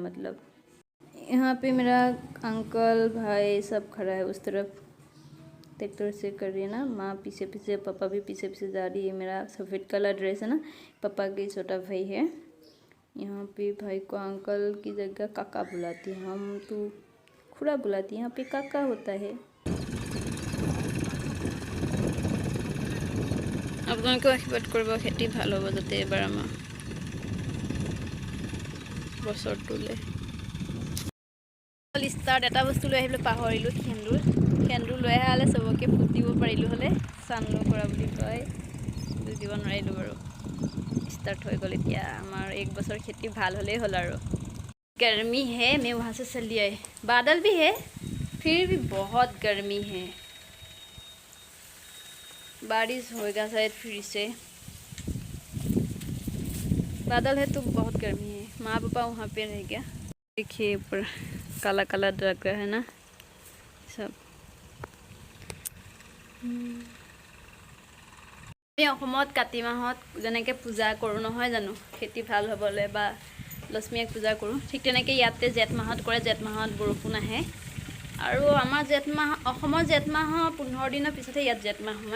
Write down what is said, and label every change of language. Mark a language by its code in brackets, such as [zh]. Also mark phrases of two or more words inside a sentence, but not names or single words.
[hi] मतलब यहाँ पे मेरा अंकल भाई सब खड़ा है उस तरफ, ट्रैक्टर से कर रही है ना। माँ पीछे पीछे, पापा भी पीछे पीछे जा रही है। मेरा सफ़ेद [en] color dress [hi] है ना, पापा के छोटा भाई है। यहाँ पे भाई को अंकल की जगह काका बुलाती है, हम तो खुड़ा बुलाती है, यहाँ पे काका होता है। [as] আপোনালোকেও আশীৰ্বাদ কৰিব, খেতি ভাল হ'ব যাতে এবাৰ আমাৰ বছৰটোলৈ। ষ্টাৰ্ট এটা বস্তু লৈ আহিবলৈ পাহৰিলোঁ, সেন্দুৰ লৈ অহা হ'লে চবকে ফুট দিব পাৰিলোঁ হ'লে। চানলো কৰা বুলি কয়, দিব নোৱাৰিলোঁ বাৰু। ষ্টাৰ্ট হৈ গ'ল এতিয়া আমাৰ 1 বছৰ খেতি ভাল হ'লেই হ'ল আৰু। [hi] गर्मी है, मैं वहाँ से चली आई। बादल भी है, फिर भी बहुत गर्मी है। बारिश होएगा शायद फिर से। बादल है तो बहुत गर्मी है। माँ पापा वहाँ पे रह गया। देखिए ऊपर काला काला लग रहा है ना सब। [as] অসমত কাতি মাহত যেনেকৈ পূজা কৰোঁ নহয় জানো, খেতি ভাল হ'বলৈ বা লক্ষ্মীক পূজা কৰোঁ, ঠিক তেনেকৈ ইয়াতে জেঠ মাহত কৰে। জেঠ মাহত বৰষুণ আহে আৰু আমাৰ জেঠ মাহ, অসমৰ জেঠ মাহৰ 15 দিনৰ পিছতহে ইয়াত জেঠ মাহ সোমায়।